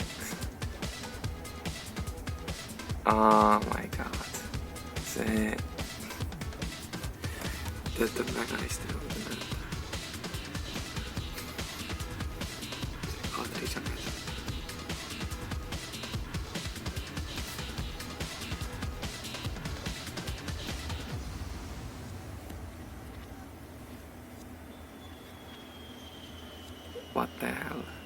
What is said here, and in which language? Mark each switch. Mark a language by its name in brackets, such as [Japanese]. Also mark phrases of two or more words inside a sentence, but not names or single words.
[English] Oh my god. [Estonian] See töötab väga hästi. Kaadri sagedus. [English] What the hell?